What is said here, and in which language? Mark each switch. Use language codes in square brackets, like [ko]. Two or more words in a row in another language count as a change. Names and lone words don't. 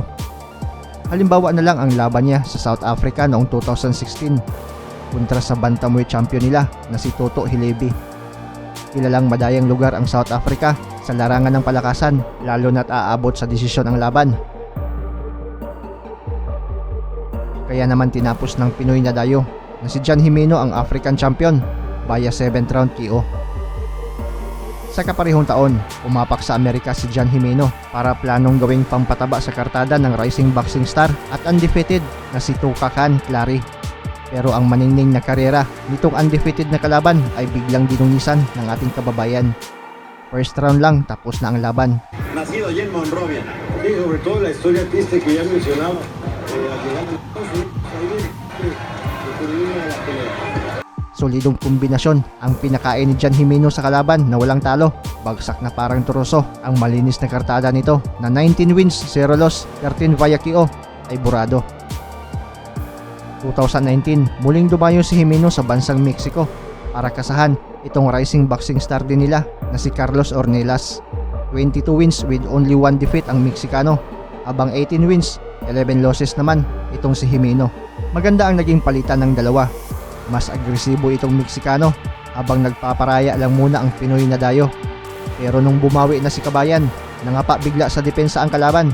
[tl] Halimbawa na lang ang laban niya sa South Africa noong 2016 kontra sa bantamweight champion nila na si Toto Hilebi. Kilalang madayang lugar ang South Africa sa larangan ng palakasan lalo na't aabot sa desisyon ang laban. Kaya naman tinapos ng Pinoy na dayo na si John Jimeno ang African champion via 7th round KO. Sa kaparehong taon, umapak sa Amerika si John Jimeno para planong gawing pampataba sa kartada ng [en] rising boxing star [tl] at undefeated na si Tukakan Clary. Pero ang maningning na karera nitong undefeated na kalaban ay biglang dinungisan ng ating kababayan. [en] First round [tl] lang tapos na ang laban. [es] Nacido allí en Monrovia. Sí, sobre todo la historia triste que ya mencionaba. Al llegar a Estados Unidos, ahí viene la pelea. [tl] Solidong kombinasyon ang pinakain ni John Jimeno sa kalaban na walang talo. Bagsak na parang turoso ang malinis na kartada nito na [en] 19 wins, 0 loss, 13 via KO [tl] ay burado. 2019, muling dumayo si Jimeno sa bansang Mexico para kasahan itong [en] rising boxing star [tl] din nila na si Carlos Ornelas. [en] 22 wins with only 1 defeat [tl] ang Meksikano, habang [en] 18 wins, 11 losses [tl] naman itong si Jimeno. Maganda ang naging palitan ng dalawa. Mas agresibo itong Meksikano habang nagpaparaya lang muna ang Pinoy na dayo. Pero nung bumawi na si Kabayan, nangapa bigla sa depensa ang kalaban.